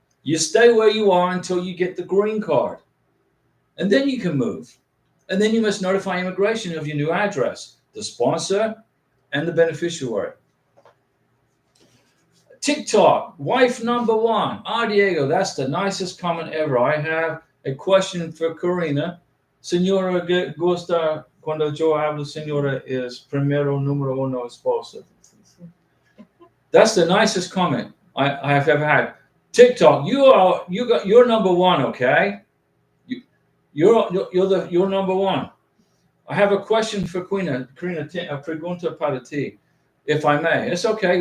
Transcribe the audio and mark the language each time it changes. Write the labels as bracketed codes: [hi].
[en] You stay where you are until you get the green card. And then you can move. And then you must notify immigration of your new address, the sponsor, and the beneficiary. TikTok, wife number one. Diego, that's the nicest comment ever. I have a question for Karina. [es] Señora, gusta cuando yo hablo, señora, es primero número uno esposa. [en] That's the nicest comment I have ever had. TikTok, you're number one, okay? You're number one. I have a question for Karina, [es] pregunta para ti, [en] if I may. It's okay.